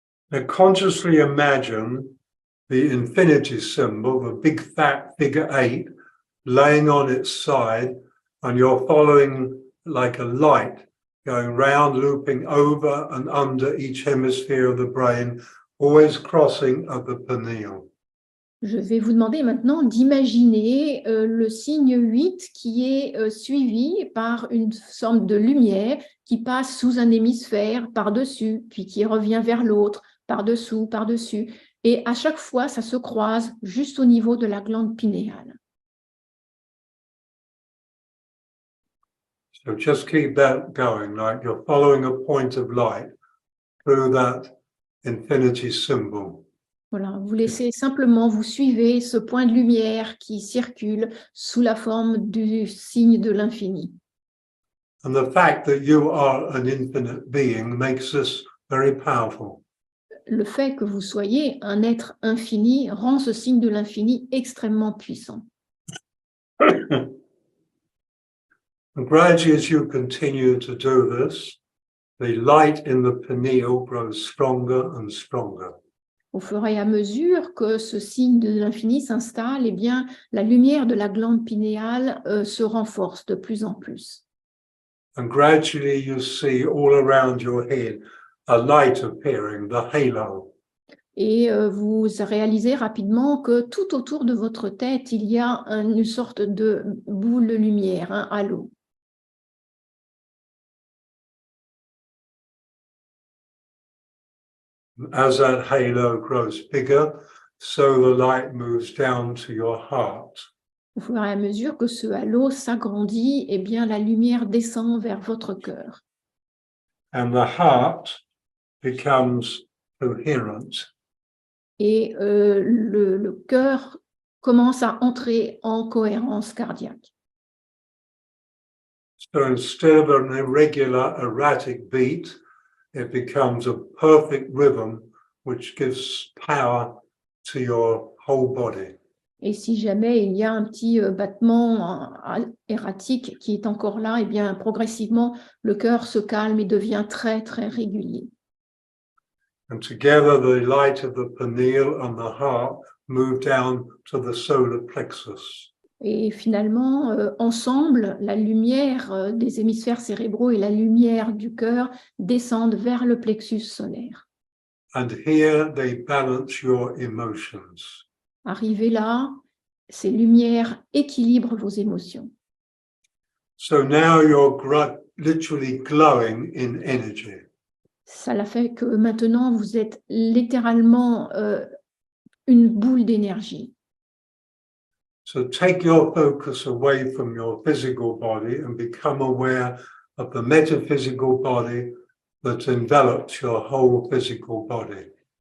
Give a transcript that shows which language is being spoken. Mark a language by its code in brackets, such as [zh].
[en] Now consciously imagine the infinity symbol, the big fat figure 8, laying on its side, and you're following like a light, going round, looping over and under each hemisphere of the brain, always crossing at the pineal. [fr] Je vais vous demander maintenant d'imaginer le signe 8 qui est suivi par une forme de lumière qui passe sous un hémisphère par-dessus, puis qui revient vers l'autre, par-dessous, par-dessus. Et à chaque fois, ça se croise juste au niveau de la glande pinéale. [en] So just keep that going, like you're following a point of light through that infinity symbol. [fr] Voilà, vous laissez simplement, vous suivez ce point de lumière qui circule sous la forme du signe de l'infini. [en] And the fact that you are an infinite being makes this very powerful. [fr] Le fait que vous soyez un être infini rend ce signe de l'infini extrêmement puissant. [en] And gradually, as you continue to do this, the light in the pineal grows stronger and stronger. [fr] Au fur et à mesure que ce signe de l'infini s'installe, eh bien, la lumière de la glande pinéale se renforce de plus en plus. [en] And gradually, you see all around your head a light appearing, the halo. [fr] Et vous réalisez rapidement que tout autour de votre tête, il y a une sorte de boule de lumière, un halo. [en] As that halo grows bigger, so the light moves down to your heart. [fr] Au fur et à mesure que ce halo s'agrandit, eh bien, la lumière descend vers votre cœur. [en] And the heart becomes coherent. [fr] Et le cœur commence à entrer en cohérence cardiaque. [en] So instead of an irregular, erratic beat, it becomes a perfect rhythm which gives power to your whole body. [fr] Et si jamais il y a un petit battement erratique qui est encore là, eh bien, progressivement, le cœur se calme et devient très, très régulier. [en] And together, the light of the pineal and the heart move down to the solar plexus. [fr] Et finalement, ensemble, la lumière des hémisphères cérébraux et la lumière du cœur descendent vers le plexus solaire. [en] And here they balance your emotions. [fr] Arrivé là, ces lumières équilibrent vos émotions. [en] So now you're literally glowing in energy. [fr] Ça fait que maintenant, vous êtes littéralement une boule d'énergie. [en] So take your focus away from your physical body and become aware of the metaphysical body that envelops your whole physical body.